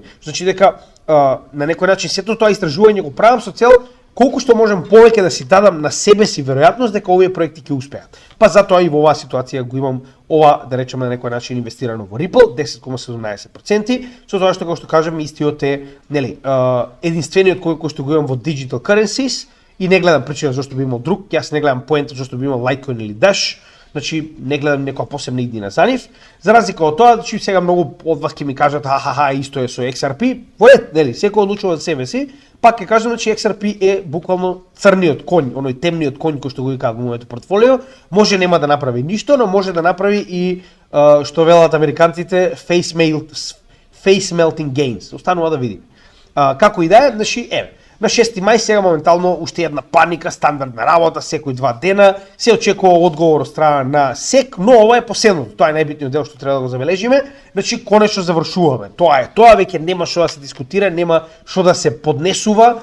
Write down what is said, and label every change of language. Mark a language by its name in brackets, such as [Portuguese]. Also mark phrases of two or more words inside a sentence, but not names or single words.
[Macedonian] Значи дека на некој начин сето тоа истражување го правам со цел колку што можам повеќе да си дадам на себе си веројатност дека овие проекти ќе успеат. Па затоа и во оваа ситуација го имам ова, да речеме на некој начин инвестирано во Ripple 10,17%, со тоа што како што кажам истиот е, нели, единствениот кој што го имам во [English] digital currencies [Macedonian] и не гледам причина зашто би имал друг, јас не гледам поента зашто би имал Litecoin или Dash. Значи не гледам некоја посебна идеја за нив. За разлика од тоа, значи сега многу од вас ќе ми кажат исто е со XRP. Во ред, нели, секој одлучува за себе си. Пак ќе кажам, значи XRP е буквално црниот конј, оној темниот конј кој што го викаат во моето портфолио. Може нема да направи ништо, но може да направи и што велат американците [English] face melting gains. [Macedonian] Останува да видиме. Како и да е, значи на 6 мај сега моментално уште една паника, стандардна работа, секој 2 дена, се очекува одговор од страна на СЕК, но ова е последното. Тоа е најбитниот дел што треба да го забележиме. Значи конечно завршуваме. Тоа е, тоа веќе нема што да се дискутира, нема што да се поднесува.